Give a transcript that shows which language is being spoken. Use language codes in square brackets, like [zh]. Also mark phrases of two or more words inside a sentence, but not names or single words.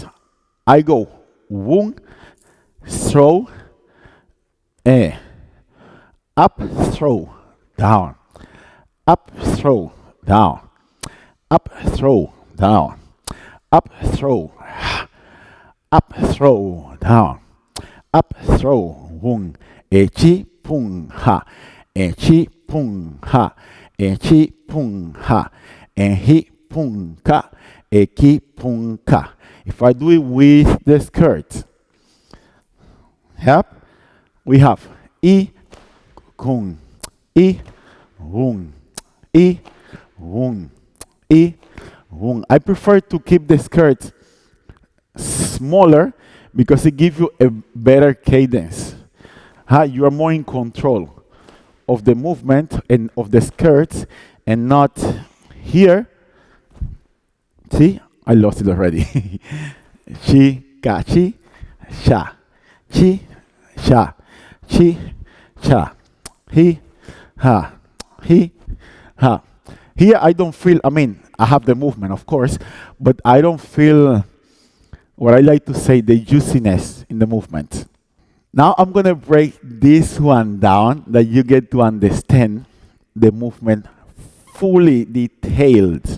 [en] I go one, throw, up, throw, down, up, throw, down, up, throw, down, up, throw, up, throw, down, up, throw, one, chi, pung, ha, chi, pung, ha, chi, pung, ha, hi, pung, ka, ki, pung, ka. If I do it with the skirt, yep, we have I, kung, I, wung, I, wung, I, wung. I prefer to keep the skirt smaller because it gives you a better cadence. You are more in control of the movement and of the skirts and not here. See, I lost it already. Chi, ka, chi, sha, chi, sha, chi, cha, he, ha, he, ha. Here I don't feel, I have the movement, of course, but I don't feel what I like to say, the juiciness in the movement. Now I'm going to break this one down that you get to understand the movement fully detailed.